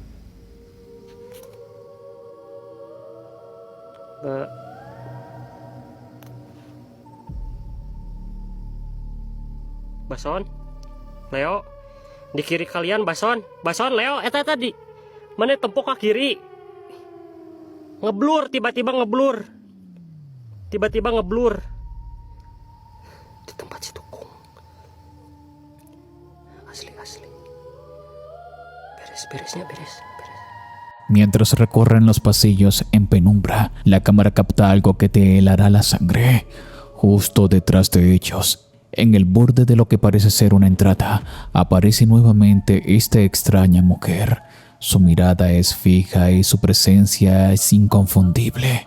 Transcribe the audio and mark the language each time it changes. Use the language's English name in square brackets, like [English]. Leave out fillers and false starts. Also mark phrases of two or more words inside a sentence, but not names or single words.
[Indonesian] Bason, Leo, di kiri kalian Bason, Leo, eta tadi, mana tempok ke kiri, ngeblur, tiba-tiba ngeblur, di tempat situ kong, asli, beres. [Spanish] Mientras recorren los pasillos en penumbra, la cámara capta algo que te helará la sangre. Justo detrás de ellos, en el borde de lo que parece ser una entrada, aparece nuevamente esta extraña mujer. Su mirada es fija y su presencia es inconfundible.